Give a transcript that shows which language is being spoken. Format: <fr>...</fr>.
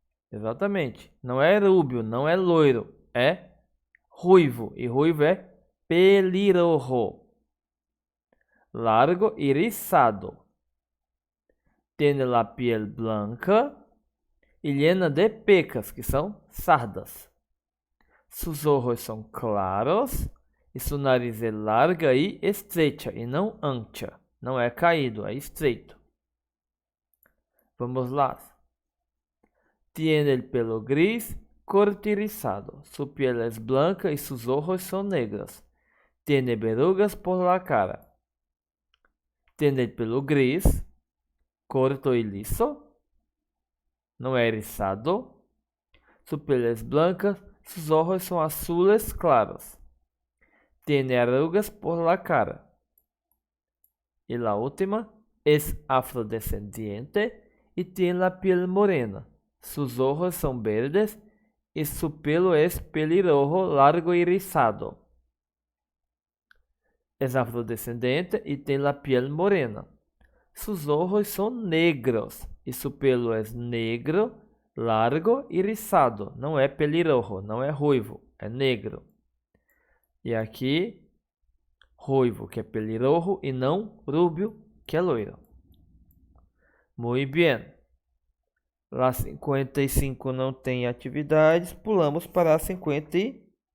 <pt>Exatamente. Não é rubio, não é loiro. É ruivo. E ruivo é pelirrojo.</pt> <es>Largo y rizado. Tiene la piel blanca y llena de pecas,</es> <pt>que são sardas. Sus ojos são claros e su nariz é larga e estreita, e não ancha. Não é caído, é estreito. Vamos lá.</pt> <es>Tiene el pelo gris, corto y rizado. Su piel es blanca y sus ojos son negros. Tiene verrugas por la cara. Tiene el pelo gris, corto y liso. No es rizado. Su piel es blanca, sus ojos son azules claros. Tiene arrugas por la cara. Y la última es afrodescendiente y tiene la piel morena. Sus ojos son verdes y su pelo es pelirrojo, largo y rizado. Es afrodescendente y tiene la piel morena. Sus ojos son negros y su pelo es negro, largo y rizado.</es> <pt>Não é pelirrojo, não é ruivo, é negro. E aqui, ruivo, que é pelirrojo, e não rubio, que é loiro. Muito bem. Lá 55 não tem atividades, pulamos para a 56.</pt>